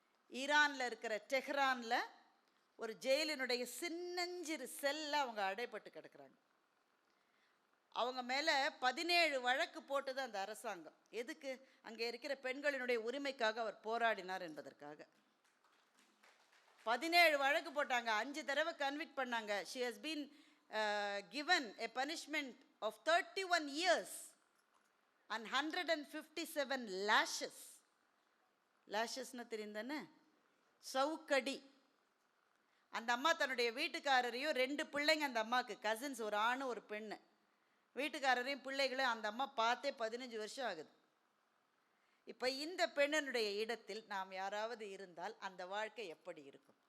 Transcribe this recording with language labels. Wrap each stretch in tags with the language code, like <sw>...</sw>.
<ta>ஈரானில் இருக்கிற டெஹ்ரானில் ஒரு ஜெயிலினுடைய சின்னஞ்சிறு செல்ல அவங்க அடைப்பட்டு கிடக்கிறாங்க. அவங்க மேலே 17 வழக்கு போட்டது அந்த அரசாங்கம். எதுக்கு? அங்கே இருக்கிற பெண்களினுடைய உரிமைக்காக அவர் போராடினார் என்பதற்காக 17 வழக்கு போட்டாங்க. 5 தடவை கன்விக்ட் பண்ணாங்க.</ta> <en>she has been given a punishment of 31 years and 157 lashes.</en> <ta>lashes-னா தெரியும் தானே? சவுக்கடி. அந்த அம்மா தன்னுடைய வீட்டுக்காரரையும் 2 பிள்ளைங்க அந்த அம்மாவுக்கு, கசின்ஸ், ஒரு ஆணு ஒரு பெண்ணு, வீட்டுக்காரரையும் பிள்ளைகளையும் அந்த அம்மா பார்த்தே 15 வருஷம் ஆகுது. இப்போ இந்த பெண்ணினுடைய இடத்தில் நாம் யாராவது இருந்தால் அந்த வாழ்க்கை எப்படி இருக்கும்?</ta>